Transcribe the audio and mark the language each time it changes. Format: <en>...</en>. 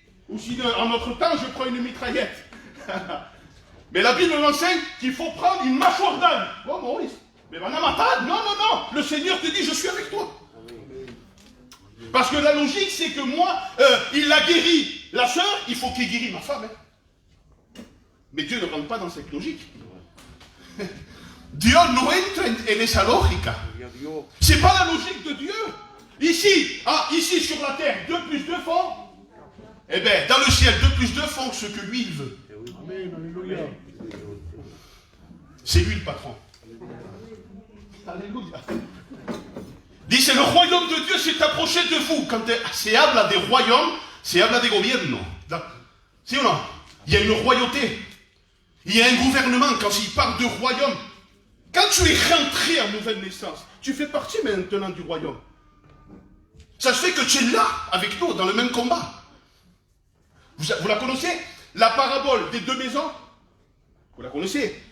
<fr>Ou si en notre temps, je prends une mitraillette. Mais la Bible m'enseigne qu'il faut prendre une mâchoire d'âne. Oh, Maurice. Mais non, non. Le Seigneur te dit, je suis avec toi. Parce que la logique, c'est que moi, il a guéri la sœur, il faut qu'il guérisse ma femme. Hein. Mais Dieu ne rentre pas dans cette logique.</fr> <es>Dieu no entra en esa lógica.</es> <fr>C'est pas la logique de Dieu. Ici sur la terre, 2 plus 2 font. Eh bien, dans le ciel, 2 plus 2 font ce que lui, il veut. C'est lui le patron. Alléluia. Dit, c'est le royaume de Dieu s'est approché de vous.</fr> <es>Quand se habla de royaume, se habla de gobierno.</es> <fr>C'est ou non? Il y a une royauté. Il y a un gouvernement. Quand il parle de royaume, quand tu es rentré en nouvelle naissance, tu fais partie maintenant du royaume. Ça se fait que tu es là avec nous dans le même combat. Vous la connaissez? La parabole des 2 maisons? Vous la connaissez?</fr>